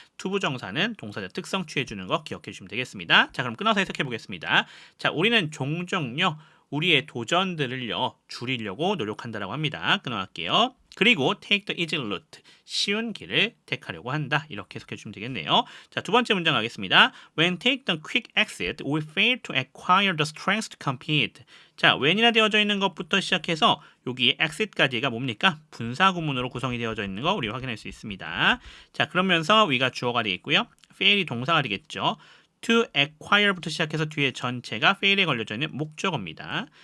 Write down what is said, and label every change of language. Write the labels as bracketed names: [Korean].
[Korean] 투부정사는 동사적 특성 취해 주는 거 기억해 주시면 되겠습니다. 자, 그럼 끊어서 해석해 보겠습니다. 자, 우리는 종종요, 우리의 도전들을요, 줄이려고 노력한다라고 합니다. 끊어갈게요. 그리고 [English] take the easy route, [Korean] 쉬운 길을 택하려고 한다. 이렇게 해석해 주시면 되겠네요. 자, 두 번째 문장 가겠습니다. [English] When take the quick exit, we fail to acquire the strength to compete. [Korean] 자, when이라 되어져 있는 것부터 시작해서 여기 exit까지가 뭡니까? 분사 구문으로 구성이 되어져 있는 거 우리 확인할 수 있습니다. 자, 그러면서 we가 주어가 되겠고요. fail이 동사가 되겠죠. to acquire부터 시작해서 뒤에 전체가 fail에 걸려져 있는 목적어입니다.